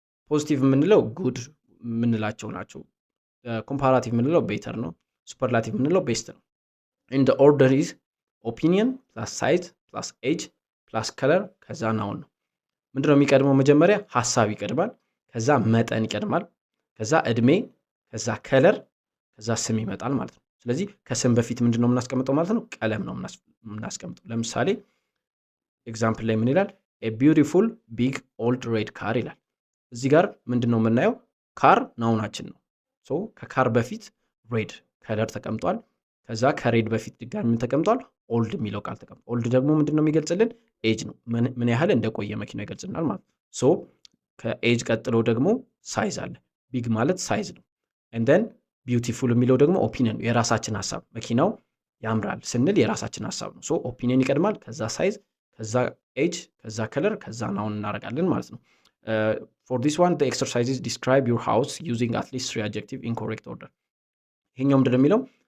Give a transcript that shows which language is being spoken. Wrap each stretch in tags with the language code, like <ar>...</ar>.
<am>ፖዚቲቭ የምንለው ጉድ የምንላቸው ናቸው። ኮምፓራቲቭ የምንለው ቤተር ነው። ሱፐርላቲቭ የምንለው ቤስት ነው።</am> <en>and the order is opinion plus size plus age plus color</en> <am>ከዛ ናውን ነው። ምንድነው የሚቀድመው? መጀመሪያ ሐሳብ ይቀድማል፣ ከዛ መጠን ይቀድማል፣ ከዛ እድሜ፣ ከዛ ከለር፣ ከዛ ስም ይመጣል ማለት ነው። ስለዚህ ከስም በፊት ምንድነው የምናስቀምጠው ማለት ነው? ቀለም ነው የምናስቀምጠው። ለምሳሌ ኤግዛምፕል ላይ ምን ይላል?</am> <en>a beautiful big old red car</en> <am>ይላል። እዚህ ጋር ምንድነው የምናየው? ካር ናውናችን ነው። ሶ ከካር በፊት ሬድ ከለር ተቀምጧል። ከዛ ከሬድ በፊት ድጋሚ ምን ተቀምጧል? ኦልድ የሚለው ቃል ተቀምጧል። ኦልድ ደግሞ ምንድነው የሚገልጽልን? ኤጅ ነው፣ ምን ያህል እንደቆየ መኪና ይገልጽልናል ማለት ነው። ሶ ከኤጅ ቀጥሎ ደግሞ ሳይዝ አለ። ቢግ ማለት ሳይዝ ነው። and then beautiful የሚለው ደግሞ ኦፒኒየን ነው፣ የራሳችን ሐሳብ። መኪናው ያምራል ስንል የራሳችን ሐሳብ ነው። ሶ ኦፒኒየን ይቀድማል፣ ከዛ ሳይዝ፣ ከዛ ኤጅ፣ ከዛ ከለር፣ ከዛ ናውን እናደርጋለን ማለት ነው።</am> <en>for this one the exercises describe your house using at least 3 adjectives in correct order.</en> <am>ይሄኛው ምንድነው የሚለው?</am>